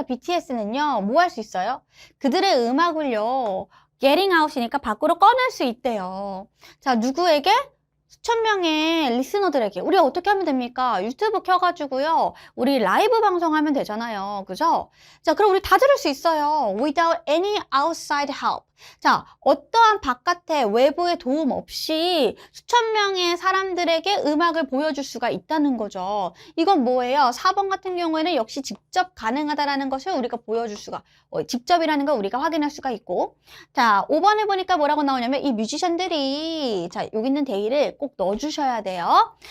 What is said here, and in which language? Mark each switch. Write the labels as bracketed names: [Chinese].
[Korean] 자, BTS는요 뭐 할 수 있어요? 그들의 음악을요 getting out이니까 밖으로 꺼낼 수 있대요. 자, 누구에게? 수천 명의 리스너들에게 우리가 어떻게 하면 됩니까? 유튜브 켜가지고요 우리 라이브 방송하면 되잖아요. 그죠? 자, 그럼 우리 다 들을 수 있어요. [English] Without any outside help. [Korean] 자, 어떠한 바깥의 외부의 도움 없이 수천 명의 사람들에게 음악을 보여줄 수가 있다는 거죠. 이건 뭐예요? 4번 같은 경우에는 역시 직접 가능하다라는 것을 우리가 보여줄 수가 직접이라는 걸 우리가 확인할 수가 있고 자, 5번에 보니까 뭐라고 나오냐면 이 뮤지션들이 자, 여기 있는 데이를 꼭 넣어주셔야 돼요.